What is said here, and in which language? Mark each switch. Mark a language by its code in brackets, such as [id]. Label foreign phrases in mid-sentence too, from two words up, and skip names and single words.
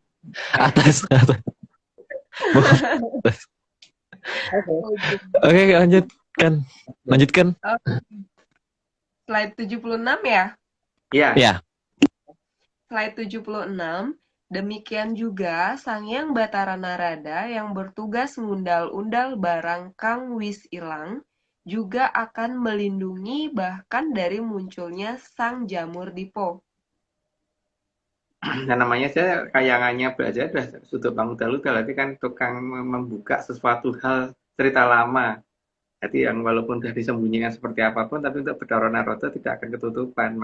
[id] Atas. Oke, lanjutkan. Slide 76 ya? Iya. Slide 76. Demikian juga Sang Hyang Batara Narada yang bertugas [jv] ngundal-undal barang kang wis ilang [id] juga akan melindungi bahkan dari munculnya Sang Jamur Dipo. Nah namanya saya kayangannya belajar sudah Suduk Pangundal-undal, berarti kan tukang membuka sesuatu hal cerita lama. Jadi yang walaupun sudah disembunyikan seperti apapun, tapi untuk Bathara Narada tidak akan ketutupan.